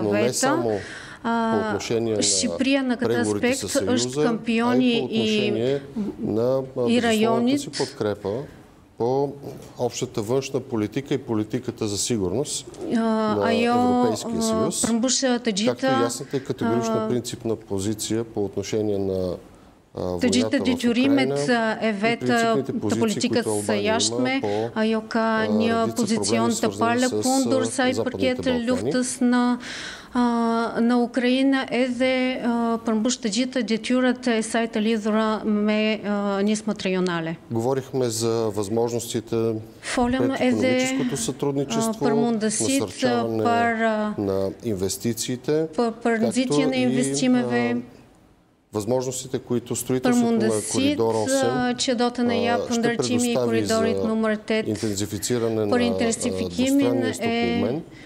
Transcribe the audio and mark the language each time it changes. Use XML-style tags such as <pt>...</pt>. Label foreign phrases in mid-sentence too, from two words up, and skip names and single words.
<bg>Но не само по отношение на преговорите със Съюза, а и по отношение на безусловната си подкрепа по общата външна политика и политиката за сигурност на Европейския съюз, както и ясната и категорична принципна позиция по отношение на</bg> <sq>Të detyrimet e vetë të politikës së jashtme, ajo ka një pozicion të palëkundur sa i përket luftës në Ukrainë edhe përmbush të gjithë detyrat e saj të lidhura me nismat rajonale.</sq> <bg>Говорихме за възможностите пред икономическото сътрудничество, насърчаване на инвестициите, както и възможностите, които строителството на коридор 8 ще предостави за интензифициране на двустранния стокообмен,</bg>